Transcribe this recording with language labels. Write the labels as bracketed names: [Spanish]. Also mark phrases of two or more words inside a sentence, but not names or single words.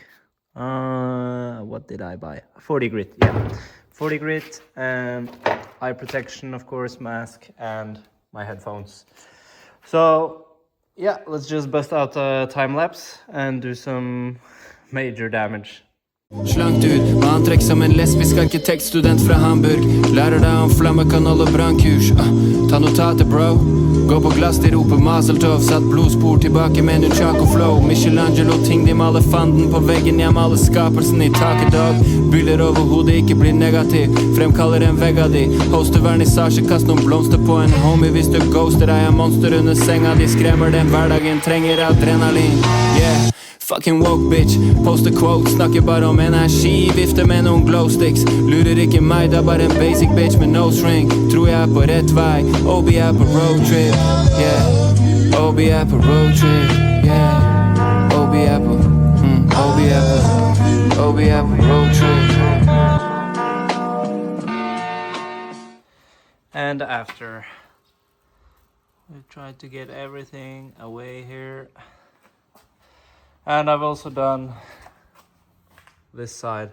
[English] What did I buy? 40 grit, yeah. 40 grit and eye protection, of course, mask, and my headphones. So yeah, let's just bust out a time lapse and do some major damage. [Norwegian] Slankt ut, med antrekk som en lesbisk arkitektstudent fra Hamburg. Lærer deg om flammekanal og brannkurs. Ta notater, bro. Gå på glass til roper Mazeltov. Satt blodspor tilbake med nunchako flow. Michelangelo ting de maler fanden på veggen. Jeg maler skapelsen i taket, dog. Byller over hodet, ikke blir negativ. Fremkaller en vegg av de. Hoster vernissasje, kast noen blomster på en homie. Hvis du ghoster deg, er monster under senga. De skremmer den hverdagen, trenger adrenalin. [English] Yeah. Fucking woke bitch, poster quotes, [Norwegian] snakker bare om energi, vifter med noen glowsticks. Lurer ikke meg, det er bare en [English] basic bitch [Norwegian] med [English] nose ring. [Norwegian] Tror jeg er på rett vei, OB er på [English] road trip, [Norwegian] yeah. OB er på [English] road trip, [Norwegian] yeah. OB er på, OB er på [English] road trip. And after, we tried to get everything away here. And I've also done this side.